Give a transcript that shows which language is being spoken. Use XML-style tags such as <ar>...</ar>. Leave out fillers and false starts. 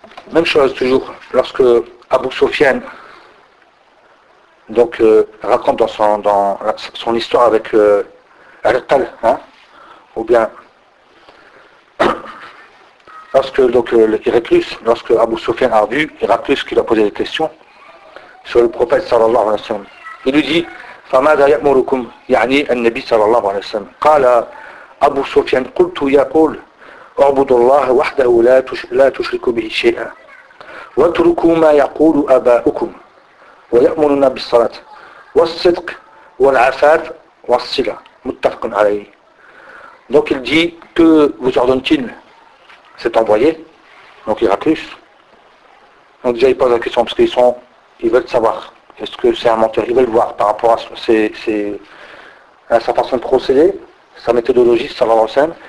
<fr>Même chose, toujours, lorsque Abu Sofyan raconte dans son histoire avec Al-Tal, ou bien. Lorsque lorsque Abu Sofyan a vu Héraclus qui lui a posé des questions sur le prophète sallallahu alayhi wa sallam, il lui dit</fr> <ar>فَمَاذَا يَأْمُرُكُمْ يَعْنِي النَّبِي صَلَى اللَّهُ عَلَيْهِ وَسَلَّمَ قَالَ أَبُو سُفْيَانَ قُلْتُ يَقُولُ أَعْبُدُ اللَّهَ وَحْدَهُ لَا تُشْرِكُ بِهِ شَيْئًا وَاتْرُكُوا مَا يَقُولُ آبَاؤُكُمْ وَيَأْمُرُنَا بِالصَّلَاةِ وَالصِّدْقِ وَالْعَفَافِ وَالصِّلَةِ مُتَّفَقٌ عَلَيْهِ.</ar> <fr>Donc il dit, que vous ordonne-t-il cet envoyé, donc Héraclius. Donc déjà il pose la question parce qu'ils veulent savoir. Est-ce que c'est un menteur? Ils veulent voir par rapport à sa façon de procéder, sa méthodologie, sa langue ancienne.</fr>